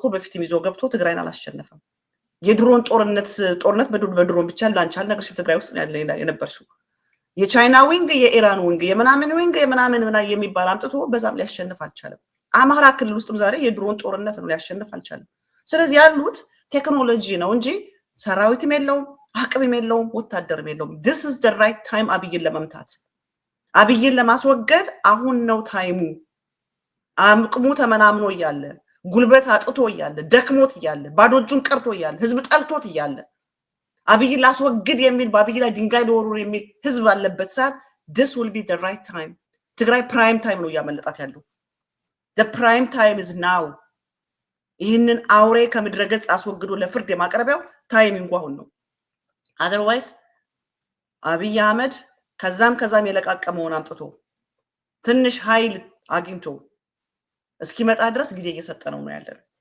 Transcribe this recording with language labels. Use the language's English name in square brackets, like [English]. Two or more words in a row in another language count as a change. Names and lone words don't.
[Amharic] በፊትም ይዞ ገብቶ ትግራይን አላሸነፈም። የድሮን ጦርነት በድሮን ብቻ ላንቺ አልነግርሽም። ትግራይ ውስጥ የነበርሽው የቻይና ዊንግ፣ የኢራን ዊንግ፣ የምናምን ዊንግ የምናምን የሚባል አምጥቶ በዛም ሊያሸንፍ አልቻለም። አማራ ክልል ውስጥም ዛሬ የድሮን ጦርነት ነው፣ ሊያሸንፍ አልቻለም። ስለዚህ ያሉት ቴክኖሎጂ ነው እንጂ ሰራዊትም የለውም፣ አቅምም የለውም፣ ወታደርም የለውም። [English] this is the right time [Amharic] አብይን ለመምታት፣ አብይን ለማስወገድ አሁን ነው ታይሙ። አቅሙ ተመናምኖ እያለ፣ ጉልበት አጥቶ እያለ፣ ደክሞት እያለ፣ ባዶ እጁን ቀርቶ እያለ፣ ህዝብ ጠልቶት እያለ አብይን ላስወግድ የሚል በአብይ ላይ ድንጋይ ሊወሩር የሚል ህዝብ አለበት ሰዓት [English] this will be the right time። [Amharic] ትግራይ [English] prime time [Amharic] ነው እያመለጣት ያለው። [English] the prime time is now። [Amharic] ይህንን አውሬ ከምድረ ገጽ አስወግዶ ለፍርድ የማቅረቢያው ታይሚንጉ አሁን ነው። otherwise አብይ አህመድ ከዛም የለቃቀመውን አምጥቶ ትንሽ ኃይል አግኝቶ እስኪመጣ ድረስ ጊዜ እየሰጠ ነው ያለው።